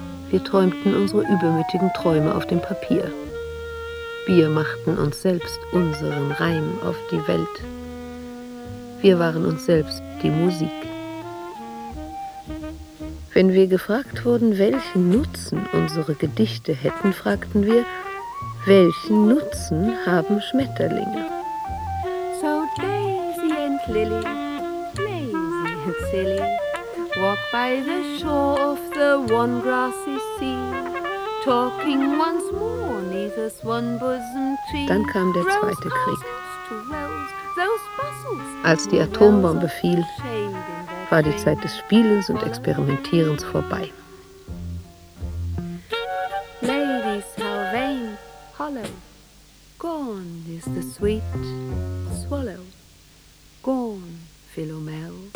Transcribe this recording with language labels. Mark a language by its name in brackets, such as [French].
[German] Wir träumten unsere übermütigen Träume auf dem Papier. Wir machten uns selbst unseren Reim auf die Welt. Wir waren uns selbst die Musik. Wenn wir gefragt wurden, welchen Nutzen unsere Gedichte hätten, fragten wir, welchen Nutzen haben Schmetterlinge? [English] So Daisy and Lily, lazy and silly, walk by the shore of the one grassy sea, talking once more near the swan bosom tree. [German] Dann kam der zweite Krieg. Als die Atombombe fiel, war die Zeit des Spielens und Experimentierens vorbei. [English] Ladies, how vain, hollow, gone is the sweet swallow, gone, Philomel.